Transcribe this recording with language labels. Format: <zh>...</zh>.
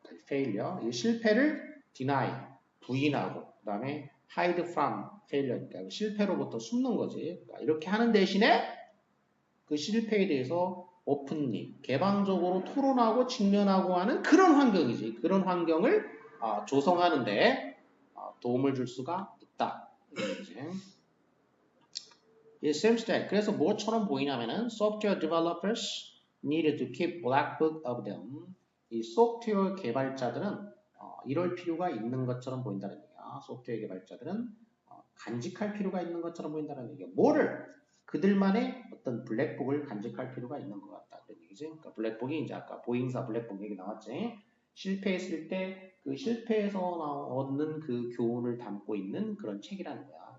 <ko>failure 이 실패를 deny 부인하고 그다음에 hide from failure니까 실패로부터 숨는 거지. 그러니까 이렇게 하는 대신에 그 실패에 대해서 오픈리 개방적으로 토론하고 직면하고 하는 그런 환경이지. 그런 환경을 조성하는데 도움을 줄 수가 있다. 이 쌤스택 그래서 뭐처럼 보이냐면은</ko> <en>software developers need to keep black book of them.</en> <ko>이 소프트웨어 개발자들은 이럴 필요가 있는 것처럼 보인다는 얘기야. 소프트웨어 개발자들은 간직할 필요가 있는 것처럼 보인다는 얘기야. 뭐를? 그들만의 어떤 블랙북을 간직할 필요가 있는 것 같다. 그런 얘기지. 그러니까 블랙북이 이제 아까 보잉사 블랙북 얘기 나왔지. 실패했을 때 그 실패에서 얻는 그 교훈을 담고 있는 그런 책이라는 거야.</ko>